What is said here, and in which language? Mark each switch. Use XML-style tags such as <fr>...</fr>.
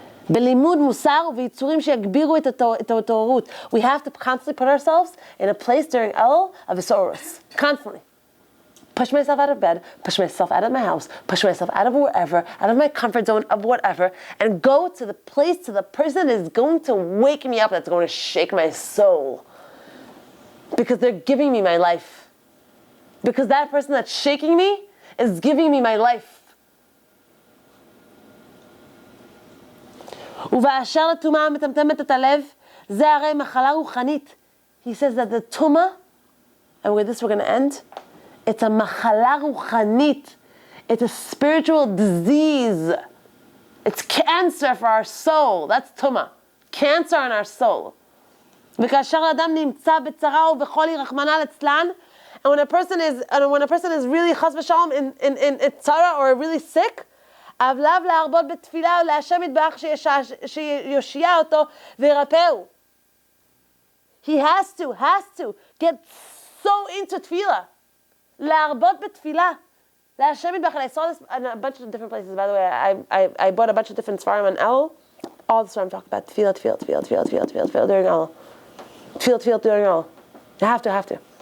<he>בלימוד מוסר ויצורים שיגבירו את התעוררות.</he> <en>We have to constantly put ourselves in a place during Elul of Isorus. Constantly. Push myself out of bed, push myself out of my house, push myself out of wherever, out of my comfort zone of whatever, and go to the place, to the person that is going to wake me up, that's going to shake my soul. Because they're giving me my life. Because that person that's shaking me is giving me my life.</en> <he>ובאשר לטומאה המטמטמת את הלב, זה הרי מחלה רוחנית.</he> <en>He says that the tumah, and with this we're going to end, it's a machala ruchanit. It's a spiritual disease. It's cancer for our soul. That's tumah. Cancer in our soul.</en> <he>וכאשר האדם נמצא בצרה ובחולי רחמנא ליצלן,</he> <en>and when a person is really chas v'shalom in tzara or really sick,</en> <he>עליו להרבות בתפילה ולהשם יתברך שיושיע אותו וירפאו.</he> <en>He has to get so into tefillah.</en> <he>להרבות בתפילה. להשם יתברך.</he> <en>I saw this in a bunch of different places. By the way, I bought a bunch of different svarim on Elul. All the svarim talk about tefillah during Elul. Tefillah during Elul. You have to.</en>